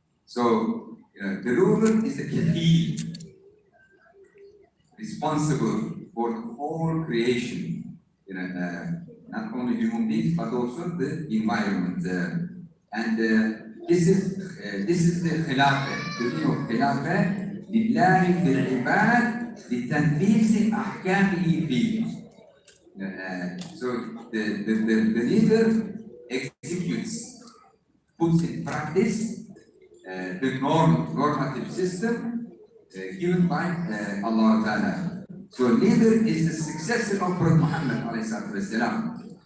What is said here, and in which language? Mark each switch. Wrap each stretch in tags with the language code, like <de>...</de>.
<en>So the ruler is the kafil, responsible for the whole creation. Not only human beings but also the environment. And this is the khilafah. The meaning of khilafah.</en> <ar>لله في العباد لتنفيذ أحكامه فيه.</ar> <en>So the leader executes, puts in practice the normative system given by Allah Ta'ala. So leader is the successor of Prophet Muhammad alayhi salatu wasalam.</en>